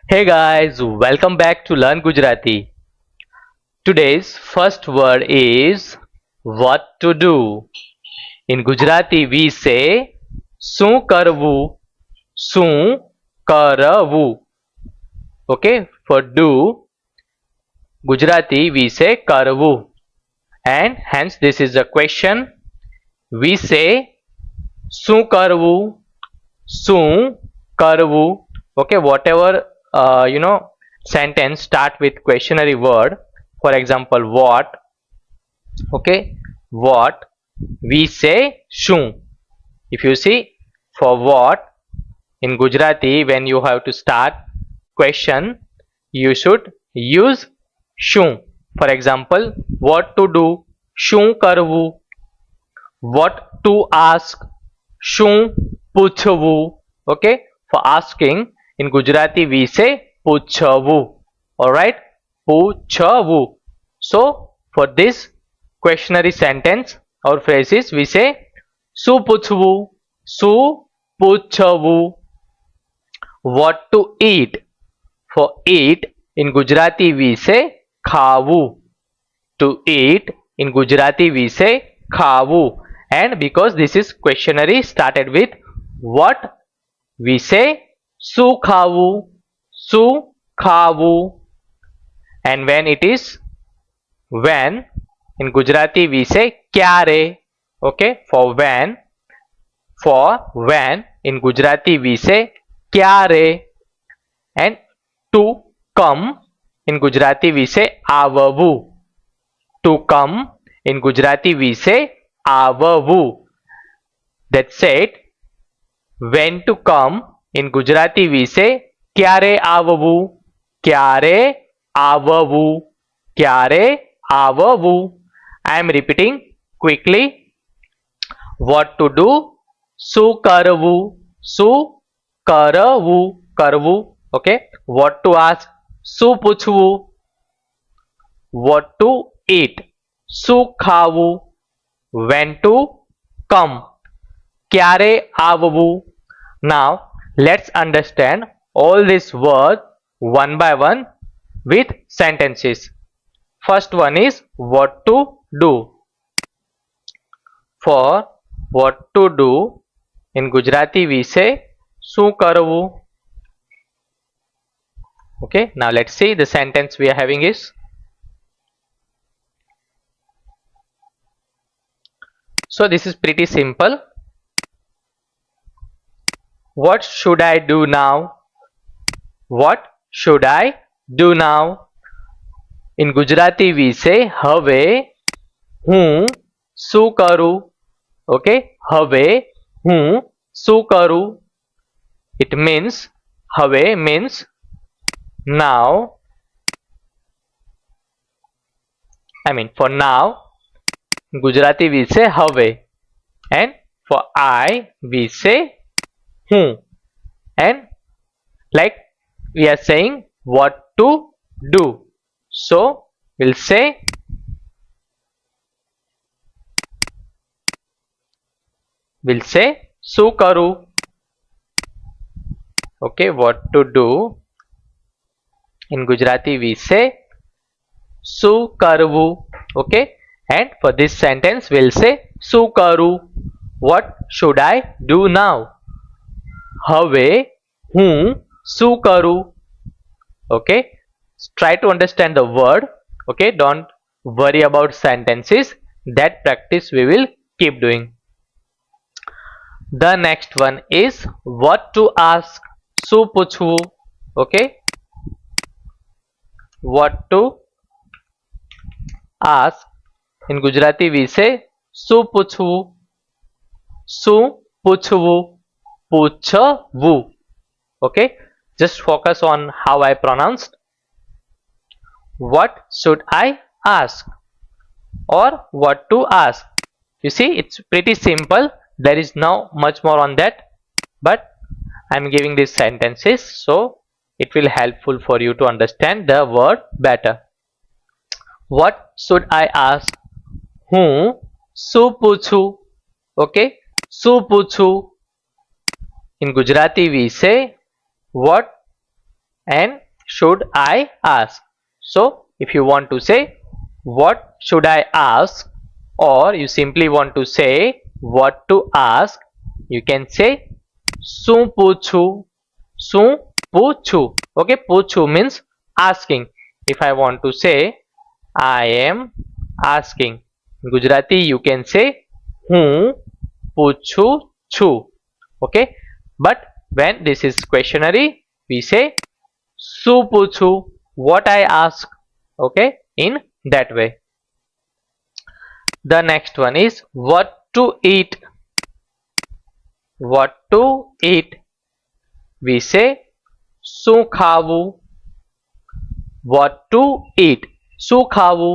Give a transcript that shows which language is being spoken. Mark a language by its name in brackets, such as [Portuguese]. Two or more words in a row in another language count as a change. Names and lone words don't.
[English] Hey guys, welcome back to Learn Gujarati. Today's first word is what to do. In Gujarati we say [Gujarati] શું કરવું, શું કરવું. [English] Okay, for do Gujarati we say કરવું, and hence this is a question. We say [Gujarati] શું કરવું, શું કરવું. [English] Okay, whatever sentence start with questionary word. For example, what. Okay, what, we say શું. If you see, for what in Gujarati, when you have to start question, you should use શું. For example, what to do, [Gujarati] શું કરવું. [English] What to ask, [Gujarati] શું પૂછવું. [English] Okay, for asking in Gujarati we say પૂછવું. Alright, પૂછવું. So for this questionary sentence or phrases we say [Gujarati] શું પૂછવું, શું પૂછવું. [English] What to eat, for eat in Gujarati we say ખાવું. To eat in Gujarati we say ખાવું. And because this is questionary started with what, we say [Gujarati] શું ખાવું, શું ખાવું. [English] And when it is when in Gujarati we say ક્યારે. Okay, for when in Gujarati we say ક્યારે. And to come in Gujarati we say આવવું. To come in Gujarati we say આવવું. That's it. When to come in Gujarati we say [Gujarati] ક્યારે આવવું, ક્યારે આવવું, ક્યારે આવવું. [English] I am repeating quickly. What to do, [Gujarati] શું કરવું, શું કરવું, કરવું. [English] Okay, what to ask, [Gujarati] શું પૂછવું. [English] What to eat, [Gujarati] શું ખાવું. [English] When to come, [Gujarati] ક્યારે આવવું. [English] Now let's understand all these words one by one with sentences. First one is what to do. For what to do in Gujarati we say [Gujarati] શું કરવું. [English] Okay, now let's see the sentence we are having is so this is pretty simple. What should I do now? What should I do now? In Gujarati we say [Gujarati] હવે હું શું કરું. Okay, હવે હું શું કરું. [English] It means હવે means now. For now in Gujarati we say હવે, and for I we say હું. And like we are saying what to do, so we'll say [Gujarati] શું કરું. [English] Okay, what to do in Gujarati we say [Gujarati] શું કરવું. [English] Okay, and for this sentence we'll say [Gujarati] શું કરું. [English] What should I do now? [Gujarati] હવે હું શું કરું. [English] Okay, try to understand the word. Okay, don't worry about sentences. That practice we will keep doing. The next one is what to ask, [Gujarati] શું પૂછવું. [English] Okay, what to ask in Gujarati we say [Gujarati] શું પૂછવું, શું પૂછવું, પૂછવું. [English] Okay, just focus on how I pronounced. What should I ask or what to ask. You see, it's pretty simple. There is no much more on that, but I'm giving these sentences so it will helpful for you to understand the word better. What should I ask? [Gujarati] હું શું પૂછું. Okay, શું પૂછું. [English] In Gujarati we say what and should I ask. So if you want to say what should I ask, or you simply want to say what to ask, you can say [Gujarati] શું પૂછું. શું પૂછું. [English] Okay, પૂછું means asking. If I want to say I am asking, in Gujarati you can say [Gujarati] હું પૂછું છું. [English] Okay, but when this is questionary, we say [Gujarati] શું પૂછું, [English] what I ask. Okay, in that way. The next one is what to eat. What to eat, we say [Gujarati] શું ખાવું. [English] What to eat, [Gujarati] શું ખાવું.